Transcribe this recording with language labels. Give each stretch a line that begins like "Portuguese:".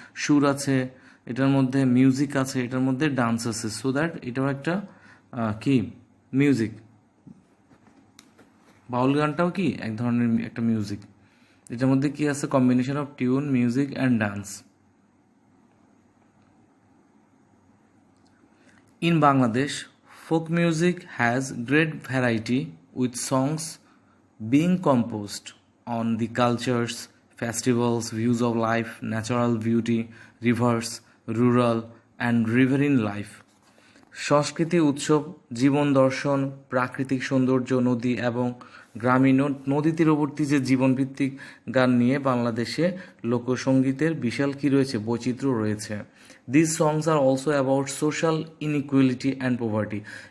Bangla: সুর আছে, এটার মধ্যে মিউজিক আছে, এটার মধ্যে ডান্স আছে, সো দ্যাট এটাও একটা কি? মিউজিক। বাউল গানটাও কি এক ধরনের একটা মিউজিক। এটার মধ্যে কি আছে?
English: Combination of tune, music and dance. In Bangladesh, folk music has great variety with songs being composed on the cultures, festivals, views of life, natural beauty, rivers, rural and riverine life.
Bangla: সংস্কৃতি, উৎসব, জীবন দর্শন, প্রাকৃতিক সৌন্দর্য, নদী এবং গ্রামীণ নদী তীরবর্তী যে জীবনভিত্তিক গান নিয়ে বাংলাদেশে লোকসঙ্গীতের বিশাল কি রয়েছে? বৈচিত্র্য রয়েছে।
English: This songs are also about social inequality and poverty.